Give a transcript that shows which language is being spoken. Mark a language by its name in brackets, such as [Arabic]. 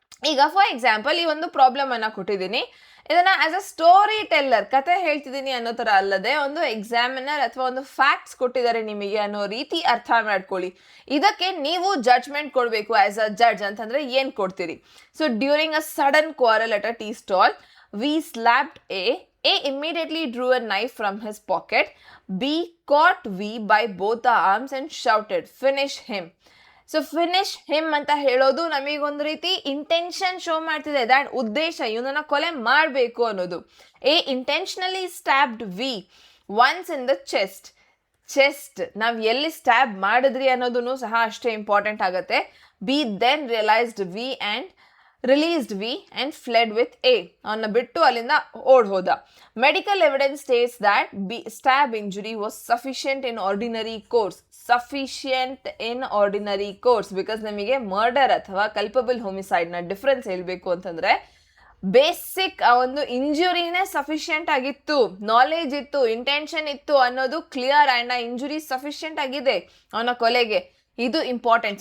[Kannada] ಈಗ for example ಈ ಒಂದು ಪ್ರಾಬ್ಲಮನ್ನು ಕೊಟ್ಟಿದ್ದೀನಿ, ಇದನ್ನು [English] as a story teller, [Kannada] ಕತೆ ಹೇಳ್ತಿದ್ದೀನಿ ಅನ್ನೋ ಥರ ಅಲ್ಲದೆ ಒಂದು ಎಕ್ಸಾಮಿನರ್ ಅಥವಾ ಒಂದು ಫ್ಯಾಕ್ಟ್ಸ್ ಕೊಟ್ಟಿದ್ದಾರೆ ನಿಮಗೆ ಅನ್ನೋ ರೀತಿ ಅರ್ಥ ಮಾಡ್ಕೊಳ್ಳಿ. ಇದಕ್ಕೆ ನೀವು ಜಡ್ಜ್ಮೆಂಟ್ ಕೊಡಬೇಕು [English] As a judge. [Kannada] ಅಂತಂದರೆ ಏನು ಕೊಡ್ತೀರಿ? [English] So during a sudden quarrel at a tea stall, V slapped A immediately drew a knife from his pocket. B caught V by both the arms and shouted, "Finish him." [Kannada] So [English] finish him [Kannada] ಅಂತ ಹೇಳೋದು ನಮಗೊಂದು ರೀತಿ intention show ಮಾಡ್ತಿದೆ, that ಉದ್ದೇಶ, ಇವನನ್ನ ಕೊಲೆ ಮಾಡಬೇಕು ಅನ್ನೋದು. [English] A intentionally stabbed V once in the chest [Kannada] ನಾವು ಎಲ್ಲಿ ಸ್ಟ್ಯಾಬ್ ಮಾಡಿದ್ರಿ ಅನ್ನೋದನ್ನು ಸಹ ಅಷ್ಟೇ ಇಂಪಾರ್ಟೆಂಟ್ ಆಗುತ್ತೆ. [English] B then realized V and released V and fled with A. [Kannada] ಅವನ್ನ ಬಿಟ್ಟು ಅಲ್ಲಿಂದ ಓಡ್ ಹೋದ. [English] Medical evidence states that stab injury was sufficient in ordinary course. Sufficient in ordinary course, [Kannada] because ನಮಗೆ ಮರ್ಡರ್ ಅಥವಾ ಕಲ್ಪಬಲ್ ಹೋಮಿಸೈಡ್ನ ಡಿಫ್ರೆನ್ಸ್ ಹೇಳಬೇಕು ಅಂತಂದರೆ, ಬೇಸಿಕ್ ಆ ಒಂದು ಇಂಜುರಿನೇ ಸಫಿಷಿಯಂಟ್ ಆಗಿತ್ತು, ನಾಲೆಜ್ ಇತ್ತು, ಇಂಟೆನ್ಷನ್ ಇತ್ತು ಅನ್ನೋದು ಕ್ಲಿಯರ್, ಆ್ಯಂಡ್ ಆ ಇಂಜುರಿ ಸಫಿಷಿಯಂಟ್ ಆಗಿದೆ ಅವನ ಕೊಲೆಗೆ, ಇದು ಇಂಪಾರ್ಟೆಂಟ್.